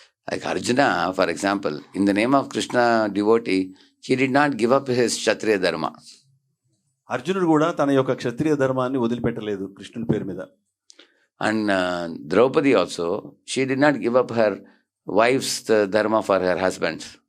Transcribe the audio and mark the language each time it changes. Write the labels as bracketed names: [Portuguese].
[English] Like Arjuna, for example, in the name of Krishna devotee, he did not give up his Kshatriya dharma. [Telugu] అర్జునుడు కూడా తన యొక్క క్షత్రియ ధర్మాన్ని వదిలిపెట్టలేదు కృష్ణుని పేరు మీద. [English] And Draupadi also, she did not give up her wife's dharma for her husbands.